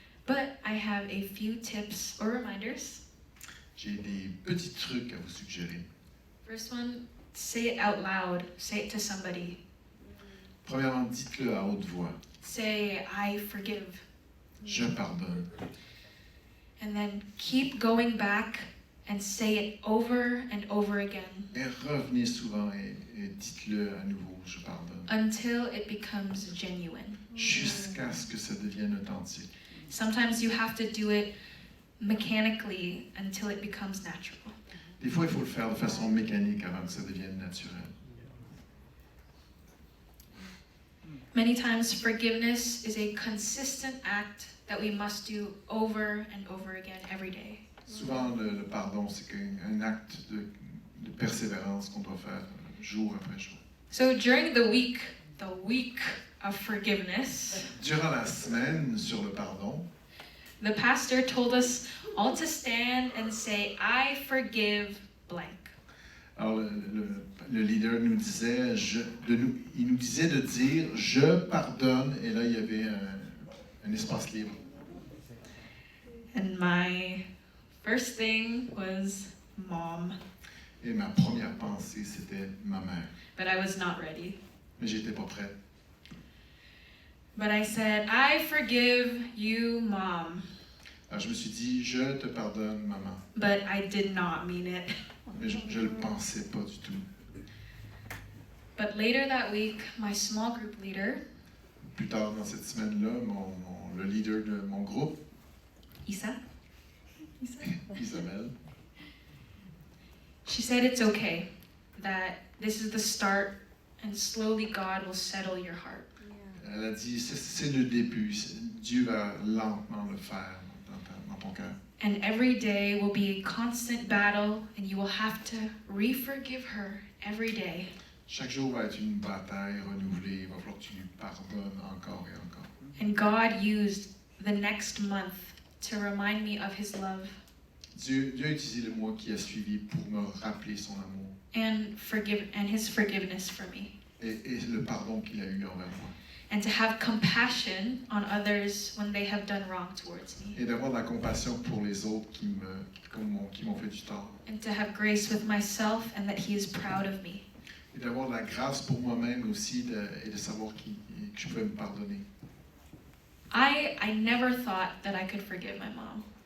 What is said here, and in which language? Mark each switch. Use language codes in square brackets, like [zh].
[en] But I have a few tips or reminders. [fr] J'ai des petits trucs à vous suggérer. [en] First one, say it out loud. Say it to somebody. [fr] Premièrement, dites-le à haute voix. [en] Say, I forgive. [fr] Je pardonne. [en] And then keep going back and say it over and over again [fr] Et revenez souvent et dites-le à nouveau, je pardonne. [en] until it becomes genuine. [fr] Jusqu'à ce que ça devienne authentique. [en] Sometimes you have to do it mechanically until it becomes natural. [fr] Des fois, il faut le faire de façon mécanique avant que ça devienne naturel. [en] Many times forgiveness is a consistent act that we must do over and over again every day. [fr] Souvent, le pardon, c'est un acte de persévérance qu'on doit faire jour après jour. [en] So during the week of forgiveness, [fr] Durant la semaine sur le pardon, [en] the pastor told us all to stand and say, I forgive blank. [fr] alors le leader nous disait, il nous disait de dire « je pardonne » et là, il y avait un espace libre. [en] And my first thing was mom, [fr] Et ma première pensée, c'était ma mère. [en] but I was not ready. [fr] Mais j'étais pas prête. [en] But I said, I forgive you, mom. [fr] Alors je me suis dit « je te pardonne, maman ». [en] But I did not mean it. [fr] Mais je le pensais pas du tout. [en] But later that week, my small group leader, [fr] Plus tard dans cette semaine-là, le leader de mon groupe, [en] Isa, [fr] Isabelle, [en] she said it's okay, that this is the start and slowly God will settle your heart. [fr] elle a dit c'est le début, Dieu va lentement le faire dans ton cœur. [en] And every day will be a constant battle and you will have to re-forgive her every day. [fr] Chaque jour va être une bataille renouvelée, il va falloir que tu lui pardonnes encore et encore. [en] And God used the next month to remind me of his love [fr] Dieu a utilisé le mois qui a suivi pour me rappeler son amour [en] and his forgiveness for me. [fr] et le pardon qu'il a eu envers moi. [en] And to have compassion on others when they have done wrong towards me. [fr] Et d'avoir de la compassion pour les autres qui m'ont fait du tort. [en] And to have grace with myself and that he is proud of me. [fr] Et d'avoir de la grâce pour moi-même aussi et de savoir que je pouvais me pardonner. [en] I never thought that I could forgive my mom.